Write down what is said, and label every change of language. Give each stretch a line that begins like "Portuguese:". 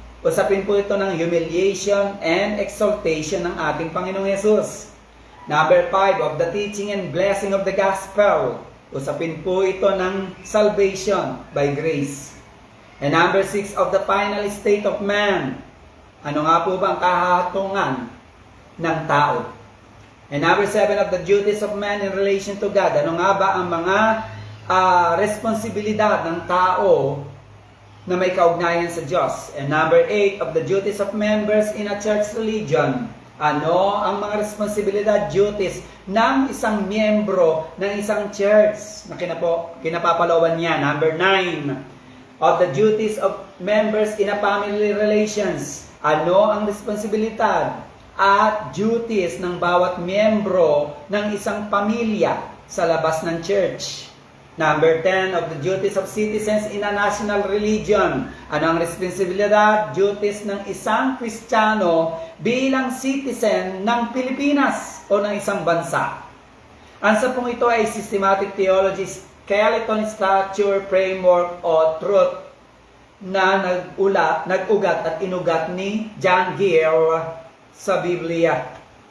Filipino: Usapin po ito ng
English: humiliation and exaltation
Filipino: ng ating Panginoong Yesus.
English: Number 5, of the teaching and blessing of the gospel.
Filipino: Usapin po ito ng
English: salvation by grace. And number 6, of the final state of man.
Filipino: Ano nga po ba ang kahatungan ng tao?
English: And number 7, of the duties of man in relation to God.
Filipino: Ano nga ba ang mga responsibilidad ng tao na may kaugnayan sa Diyos?
English: And number 8, of the duties of members in a church religion.
Filipino: Ano ang mga responsibilidad, duties ng isang miyembro ng isang church na kinapapalawan niya?
English: Number 9, of the duties of members in a family relations.
Filipino: Ano ang responsibilidad at duties ng bawat miyembro ng isang pamilya sa labas ng church?
English: Number 10, of the duties of citizens in a national religion.
Filipino: Ano ang responsibilidad, duties ng isang Kristiyano bilang citizen ng Pilipinas o ng isang bansa? Ang 10 ito ay systematic theology, skeleton, structure, framework o truth na nag-ugat at inugat ni John Gill sa Biblia.